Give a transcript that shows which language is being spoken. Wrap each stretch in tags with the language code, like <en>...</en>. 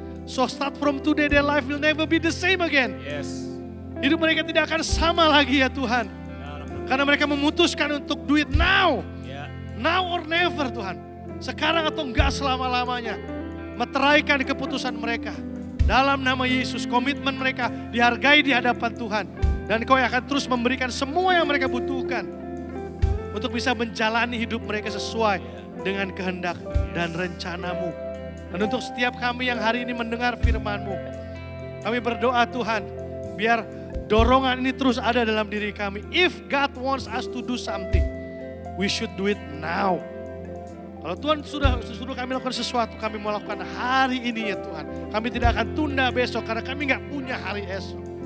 <en>So start from today, their life will never be the same again. Yes.</en> <id>Hidup mereka tidak akan sama lagi ya Tuhan. Karena mereka memutuskan untuk</id> <en>do it now.</en> <id>Ya.</id> <en>Now or never</en> <id>Tuhan. Sekarang atau enggak selama-lamanya. Meteraikan keputusan mereka. Dalam nama Yesus, komitmen mereka dihargai di hadapan Tuhan. Dan Kau akan terus memberikan semua yang mereka butuhkan. Untuk bisa menjalani hidup mereka sesuai dengan kehendak dan rencana-Mu. Dan untuk setiap kami yang hari ini mendengar firman-Mu, kami berdoa Tuhan, biar dorongan ini terus ada dalam diri kami.</id> <en>If God wants us to do something, we should do it now.</en> <id>Kalau Tuhan sudah kami lakukan sesuatu, kami mau lakukan hari ini ya Tuhan. Kami tidak akan tunda besok karena kami gak punya hari esok.</id>